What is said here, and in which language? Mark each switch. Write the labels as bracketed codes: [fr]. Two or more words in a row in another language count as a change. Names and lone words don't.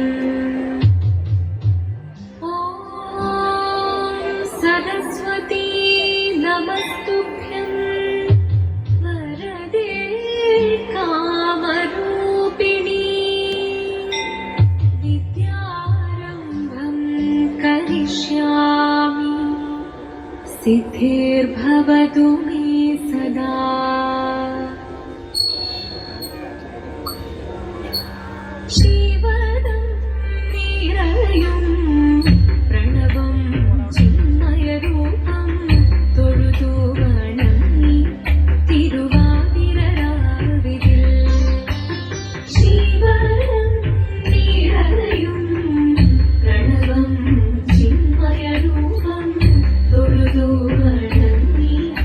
[sa] सरस्वती नमस्तुभ्यं वरदे कामरूपिणी विद्यारम्भं करिष्यामि सिद्धिर्भवतु मे सदा। [ml] ശിവദം നിരയും പ്രണവം ചിന്മയരൂപം തൊഴുതു വണങ്ങി തിരുവാതിരരാവിതിൽ ശിവദം നിരയും പ്രണവം ചിന്മയരൂപം തൊഴുതു വണങ്ങി